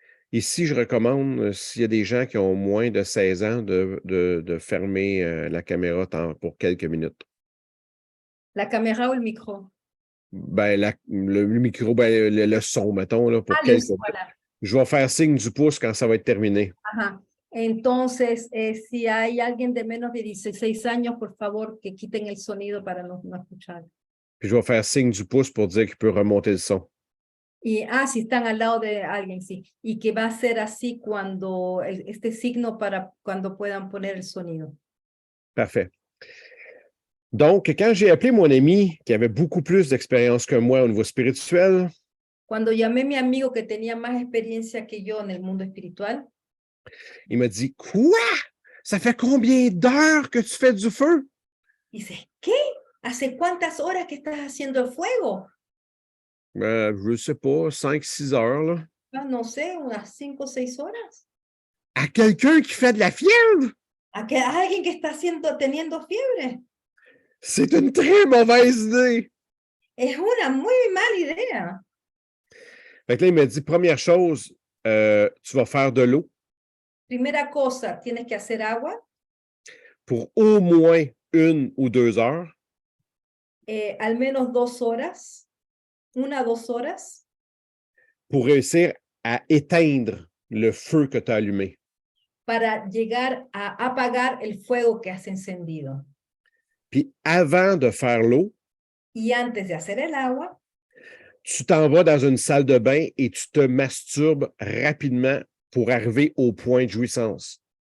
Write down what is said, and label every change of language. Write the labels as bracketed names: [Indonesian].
[French] Ici, je recommande, s'il y a des gens qui ont moins de 16 ans, de fermer la caméra pour quelques minutes. La caméra ou le micro? Ben, le micro, ben, le son, mettons, là, pour quelques minutes. Voilà. Je vais faire signe du pouce quand ça va être terminé. [Spanish] Ajá. Entonces, si hay alguien de menos de 16 años, por favor, que quiten el sonido para no escuchar. [French] Puis je vais faire signe du pouce pour dire qu'il peut remonter le son. [Spanish] Y, si están al lado de alguien, sí. Y que va a ser así cuando, este signo para cuando puedan poner el sonido. [French] Parfait. Donc, quand j'ai appelé mon ami qui avait beaucoup plus d'expérience que moi au niveau spirituel, [Spanish] cuando llamé a mi amigo que tenía más experiencia que yo en el mundo espiritual, [French] il m'a dit, quoi? Ça fait combien d'heures que tu fais du feu? [Spanish] Dice, ¿qué? ¿Hace cuántas horas que estás haciendo el fuego? [French] Je ne sais pas, 5-6 heures, là. [Spanish] No sé, unas 5 o 6 horas. [French] À quelqu'un qui fait de la fièvre? [Spanish] ¿A alguien que está teniendo fiebre? [French] C'est une très mauvaise idée. [Spanish] Es una muy mala idea. [French] Fait que là, il m'a dit, première chose, tu vas faire de l'eau. [Spanish] Primera cosa, tienes que hacer agua. [French] Pour au moins 1 ou 2 heures. [Spanish] al menos 2 horas, 1 a 2 horas, [French] pour réussir à éteindre le feu que tu as allumé. [Spanish] para llegar a apagar el fuego que has encendido. [French] Puis avant de faire l'eau, [Spanish] Y antes de hacer el agua, [French] tu t'en vas dans une salle de bain et tu te masturbes rapidement pour arriver au point de jouissance.